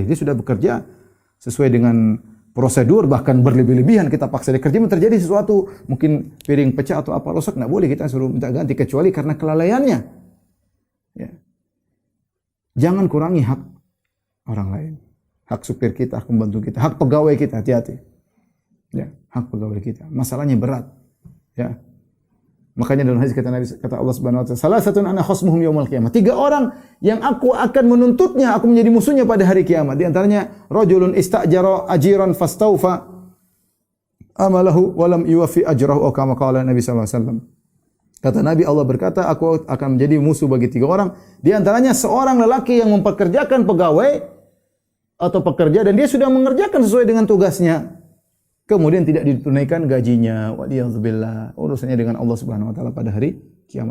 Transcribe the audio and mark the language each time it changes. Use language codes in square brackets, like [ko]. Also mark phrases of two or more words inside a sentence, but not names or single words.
[id] Dia sudah bekerja sesuai dengan prosedur, bahkan berlebih-lebihan kita paksa dia kerja, terjadi sesuatu, mungkin piring pecah atau apa rusak, tidak boleh kita suruh minta ganti kecuali karena kelalaiannya. Ya. Jangan kurangi hak orang lain. Hak supir kita, hak pembantu kita, hak pegawai kita, hati-hati. Ya, hak pegawai kita. Masalahnya berat. Ya. Makanya dalam hadis kata [ar] الله سبحانه وتعالى, "ثلاثة أنا خصمهم يوم القيامة." [id] 3 orang yang aku akan menuntutnya, aku menjadi musuhnya pada hari kiamat. Di antaranya [ar] رجل استأجر أجيرا فاستوفى عمله ولم يوفه أجره كما قال النبي صلى الله عليه وسلم. [id] Kata Nabi, Allah berkata, aku akan menjadi musuh bagi 3 orang. Di antaranya seorang lelaki yang mempekerjakan pegawai atau pekerja dan dia sudah mengerjakan sesuai dengan tugasnya. kemudian tidak ditunaikan gajinya, waliyadzubillah, urusannya dengan [ar] الله سبحانه وتعالى [id] pada hari kiamat.